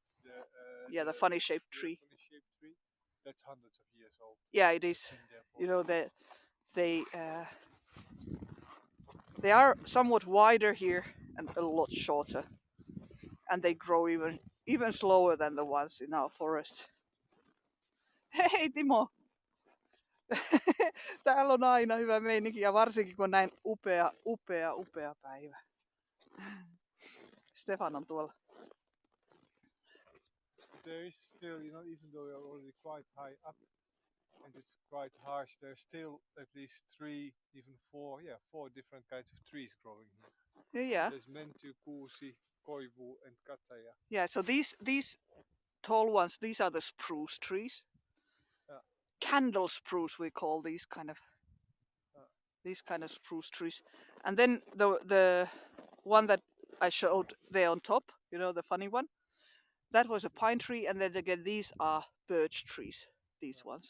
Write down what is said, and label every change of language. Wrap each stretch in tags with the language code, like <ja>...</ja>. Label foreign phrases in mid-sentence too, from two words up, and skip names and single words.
<en>the funny shaped tree. Funny shaped tree, that's hundreds of years old. Yeah, it is. You know that they are somewhat wider here and a lot shorter. and they grow even slower than the ones in our forest.</en> <fi>Hei Timo! Täällä on aina hyvä meininki ja varsinkin kun näin upea päivä. Stefan on tuolla.</fi> <en>There is still, even though we are already quite high up and it's quite harsh, there's still at least 3, even 4, 4 different kinds of trees growing here. Yeah. There's</en> <fi>menty, kuusi, koivu,</fi> <en>and kataja. Yeah, so these tall ones, these are the spruce trees. Candle spruce, we call these kind of spruce trees. And then the one that I showed there on top, the funny one, that was a pine tree, and then again these are birch trees, these ones.</en>